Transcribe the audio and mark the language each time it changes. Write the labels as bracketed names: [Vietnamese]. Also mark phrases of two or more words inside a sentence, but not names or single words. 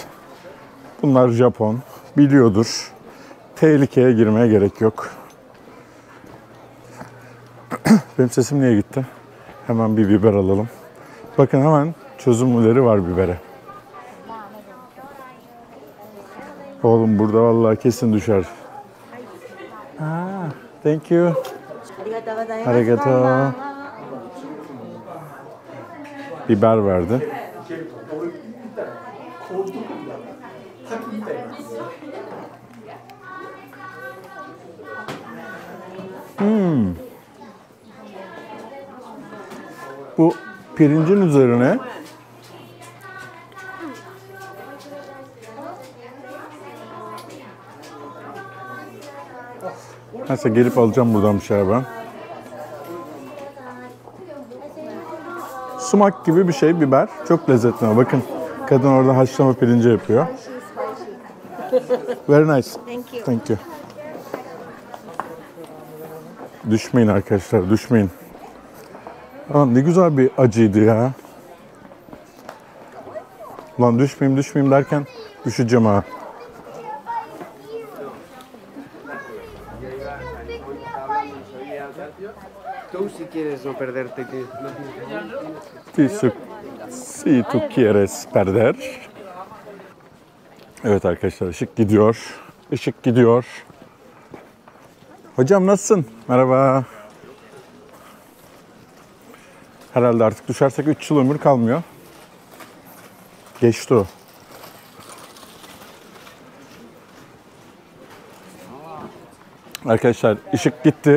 [Turkish] Bunlar Japon, biliyordur. Tehlikeye girmeye gerek yok. Benim sesim niye gitti? Hemen bir biber alalım. Bakın hemen çözümleri var bibere. Oğlum burada vallahi kesin düşer. [English] Thank you. Arigato. [Turkish] Biber verdi. Bu pirincin üzerine neyse gelip alacağım buradan bir şeyler ben. Sumak gibi bir şey biber. Çok lezzetli ama bakın kadın orada haşlama pirinci yapıyor. [English] Very nice. Thank you. Thank you. [Turkish] Düşmeyin arkadaşlar, düşmeyin. Aa, ne güzel bir acıydı ya. Ulan düşmeyeyim derken düşeceğim ha. [Spanish] Tú si quieres no perderte que Si tu quieres perder. [Turkish] Evet arkadaşlar, ışık gidiyor. Işık gidiyor. Hocam nasılsın? Merhaba. Herhalde artık düşersek 3 yıl ömür kalmıyor. Geçti o. Arkadaşlar ışık gitti.